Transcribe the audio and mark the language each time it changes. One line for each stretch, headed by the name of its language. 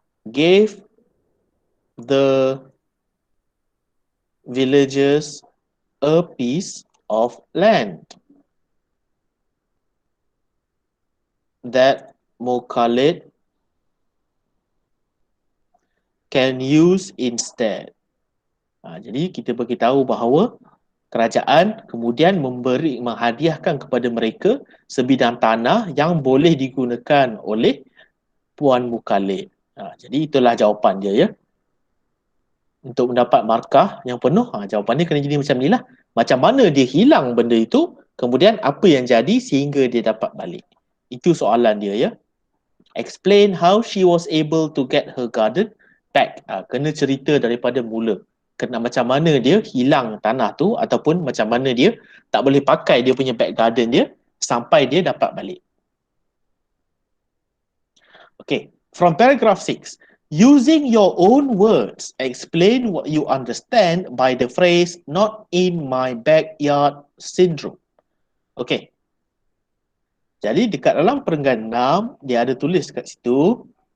English: gave the villagers a piece of land that Mukhalid can use instead.
Malay: Jadi kita beritahu bahawa kerajaan kemudian menghadiahkan kepada mereka sebidang tanah yang boleh digunakan oleh Puan Mukhalid. Jadi itulah jawapan dia ya. Untuk mendapat markah yang penuh, jawapan dia kena jadi macam ni lah. Macam mana dia hilang benda itu, kemudian apa yang jadi sehingga dia dapat balik. Itu soalan dia ya.
English: Explain how she was able to get her garden back.
Malay: Kena cerita daripada mula. Kena macam mana dia hilang tanah tu ataupun macam mana dia tak boleh pakai dia punya back garden dia sampai dia dapat balik.
English: Okay, from paragraph 6. Using your own words, explain what you understand by the phrase "not in my backyard" syndrome. Okay.
Malay: Jadi dekat dalam perenggan 6, dia ada tulis kat situ.